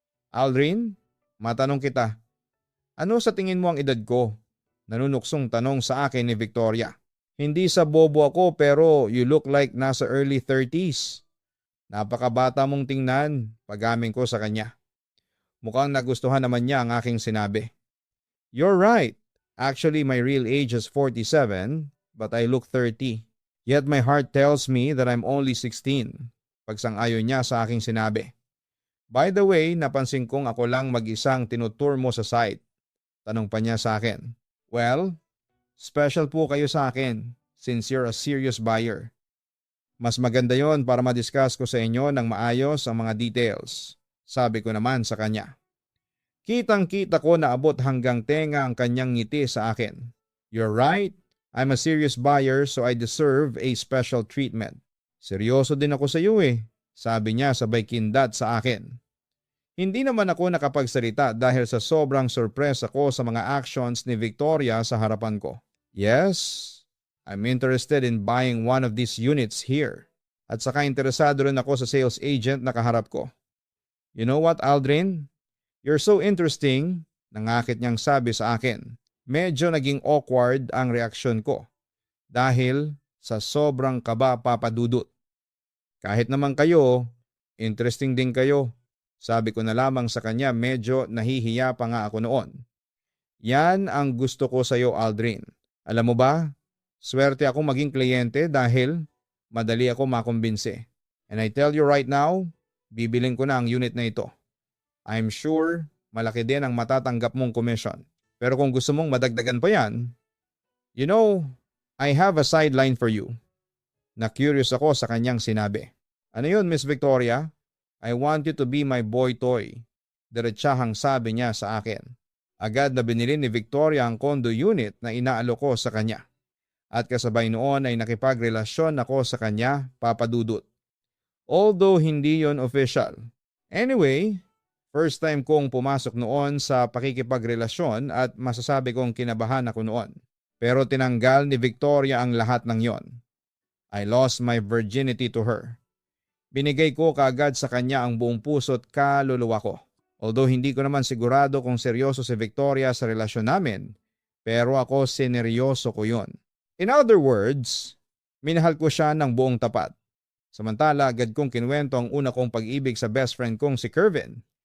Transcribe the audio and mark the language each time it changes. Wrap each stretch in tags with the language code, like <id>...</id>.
<tl>Aldrin, matanong kita, ano sa tingin mo ang edad ko? Nanunuksong tanong sa akin ni Victoria. Hindi sa bobo ako pero</tl> <en>you look like</en> <tl>nasa</tl> <en>early 30s.</en> <tl>Napakabata mong tingnan, pag-amin ko sa kanya. Mukhang nagustuhan naman niya ang aking sinabi.</tl> <en>You're right. Actually, my real age is 47, but I look 30. Yet my heart tells me that I'm only 16.</en> <tl>Pagsang-ayon niya sa aking sinabi. By the way, napansin kong ako lang mag-isang tinutour mo sa site. Tanong pa niya sa akin. Well, special po kayo sa akin</tl> <en>since you're a serious buyer.</en> <tl>Mas maganda yon para madiscuss ko sa inyo ng maayos ang mga details. Sabi ko naman sa kanya. Kitang-kita ko na abot hanggang tenga ang kanyang ngiti sa akin.</tl> <en>You're right. I'm a serious buyer so I deserve a special treatment.</en> <tl>Seryoso din ako sa iyo eh, sabi niya sabay kindat sa akin. Hindi naman ako nakapagsalita dahil sa sobrang surprise ako sa mga actions ni Victoria sa harapan ko.</tl> <en>Yes, I'm interested in buying one of these units here.</en> <tl>At saka interesado rin ako sa sales agent na kaharap ko.</tl> <en>You know what,</en> <tl>Aldrin?</tl> <en>You're so interesting,</en> <tl>nangakit niyang sabi sa akin. Medyo naging awkward ang reaksyon ko dahil sa sobrang kaba papadudot. Kahit naman kayo, interesting din kayo. Sabi ko na lamang sa kanya, medyo nahihiya pa nga ako noon. Yan ang gusto ko sa iyo, Aldrin. Alam mo ba, swerte ako maging kliyente dahil madali ako makumbinse.</tl> <en>And I tell you right now,</en> <tl>bibiling ko na ang unit na ito.</tl> <en>I'm sure</en> <tl>malaki din ang matatanggap mong commission. Pero kung gusto mong madagdagan pa yan,</tl> <en>you know, I have a sideline for you.</en> <tl>Na-curious ako sa kanyang sinabi. Ano yun, Miss Victoria?</tl> <en>I want you to be my boy toy.</en> <tl>Diretsahang sabi niya sa akin. Agad na binili ni Victoria ang condo unit na inaalok ko sa kanya. At kasabay noon ay nakipagrelasyon ako sa kanya, papadudot. Although hindi yon official. Anyway, first time kong pumasok noon sa pakikipagrelasyon at masasabi kong kinabahan ako noon. Pero tinanggal ni Victoria ang lahat ng yon.</tl> <en>I lost my virginity to her.</en> <tl>Binigay ko kaagad sa kanya ang buong puso't kaluluwa ko. Although hindi ko naman sigurado kung seryoso si Victoria sa relasyon namin, pero ako sineryoso ko yon.</tl> <en>In other words,</en> <tl>minahal ko siya ng buong tapat. Samantala, agad kong kinuwento ang una kong pag-ibig sa best friend kong si Kervin.</tl>